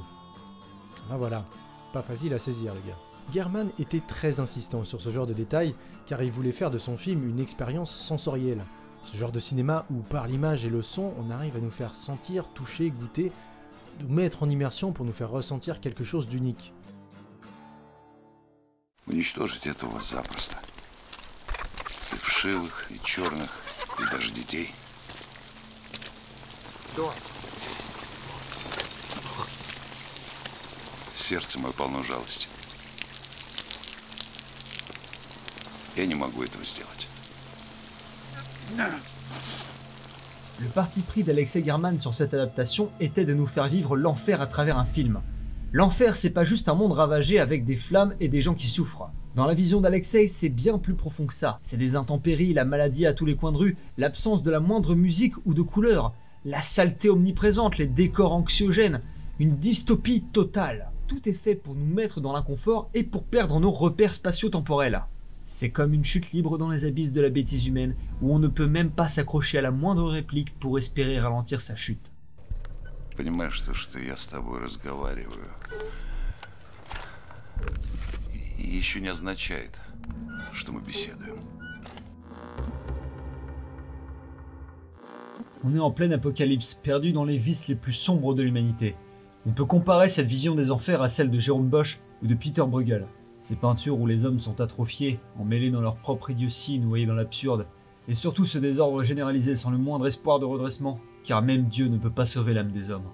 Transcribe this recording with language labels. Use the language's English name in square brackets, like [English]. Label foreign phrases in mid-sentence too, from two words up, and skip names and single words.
[French] Ah voilà, pas facile à saisir les gars. German était très insistant sur ce genre de détails car il voulait faire de son film une expérience sensorielle. Ce genre de cinéma où par l'image et le son, on arrive à nous faire sentir, toucher, goûter, nous mettre en immersion pour nous faire ressentir quelque chose d'unique. [Russian] Уничтожить этого запросто. И вшивых, и черных, и даже детей. Кто? Сердце мое полно жалости. Я не могу этого сделать. [French] Le parti pris d'Alexei German sur cette adaptation était de nous faire vivre l'enfer à travers un film. L'enfer, c'est pas juste un monde ravagé avec des flammes et des gens qui souffrent. Dans la vision d'Alexei, c'est bien plus profond que ça. C'est des intempéries, la maladie à tous les coins de rue, l'absence de la moindre musique ou de couleur, la saleté omniprésente, les décors anxiogènes, une dystopie totale. Tout est fait pour nous mettre dans l'inconfort et pour perdre nos repères spatio-temporels. C'est comme une chute libre dans les abysses de la bêtise humaine, où on ne peut même pas s'accrocher à la moindre réplique pour espérer ralentir sa chute. [Russian] Понимаешь, что я с тобой разговариваю, еще не означает, что мы беседуем. [French] On est en pleine apocalypse, perdu dans les vices les plus sombres de l'humanité. On peut comparer cette vision des enfers à celle de Jérôme Bosch ou de Peter Bruegel. Ces peintures où les hommes sont atrophiés, emmêlés dans leur propre idiotie, noyés dans l'absurde, et surtout ce désordre généralisé sans le moindre espoir de redressement, car même Dieu ne peut pas sauver l'âme des hommes.